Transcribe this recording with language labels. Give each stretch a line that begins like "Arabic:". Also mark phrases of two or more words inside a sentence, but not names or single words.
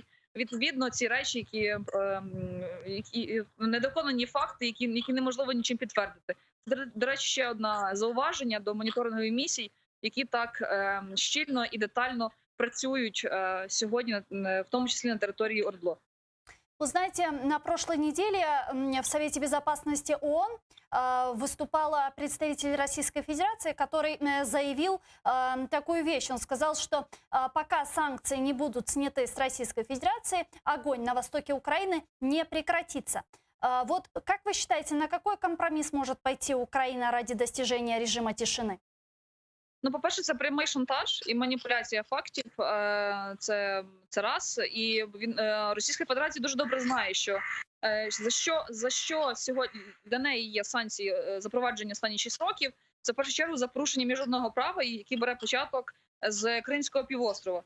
Ukrainian: Відповідно, ці речі, які недоконані факти, які неможливо нічим підтвердити. До речі, ще одне зауваження до моніторингових місій, які так щільно і детально працюють сьогодні, в тому числі на території ОРДЛО.
Russian: Вы знаете, на прошлой неделе в Совете Безопасности ООН выступала представитель Российской Федерации, который заявил такую вещь. Он сказал, что пока санкции не будут сняты с Российской Федерации, огонь на востоке Украины не прекратится. Вот как вы считаете, на какой компромисс может пойти Украина ради достижения режима тишины?
Ukrainian: Ну, по-перше, це прямий шантаж і маніпуляція фактів. Це раз. І Російська Федерація дуже добре знає, що за що сьогодні для неї є санкції запровадження останні 6 років. Це в першу чергу за порушення міжнародного права, який бере початок з Кримського півострова.